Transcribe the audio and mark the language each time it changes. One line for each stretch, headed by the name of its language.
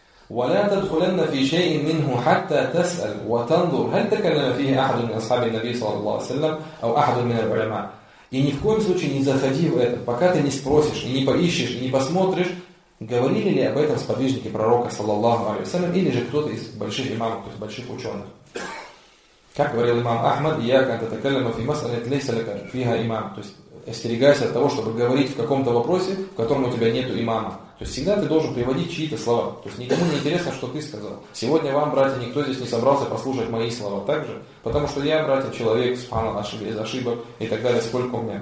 Arabic: وَلَا تَدْخُلَنَّ فِي شَيْءٍ مِّنْهُ حَتَّى تَسْأَلْ وَتَنْظُرْ هَلْ تَكَلَّمَ فِيهِ أَحَدٌ مِّنْ أَصْحَابِ النَّبِيِّ صَلَّى اللَّهُ عَلَيْهِ وَسَلَّمَ أَوْ أَحَدٌ مِّنَ الْعُلَمَاءِ.
Russian: И ни в коем случае не заходи в это, пока ты не спросишь, и не поищешь, и не посмотришь, говорили ли об этом сподвижники пророка, саллаллаху алейхи ва саллям, или же кто-то из больших имамов, то есть больших ученых. Как говорил имам Ахмад,
Arabic: إِيَّاكَ أَن تَتَكَلَّمَ فِي مَسْأَلَةٍ لَيْسَ لَكَ فِيهَا إِمَامٌ.
Russian: То есть остерегайся от того, чтобы говорить в каком-то вопросе, в котором у тебя нет имама. То есть всегда ты должен приводить чьи-то слова. То есть никому не интересно, что ты сказал. Сегодня вам, братья, никто здесь не собрался послушать мои слова так же. Потому что я, братья, человек, субхана, из ошибок и так далее, сколько у меня.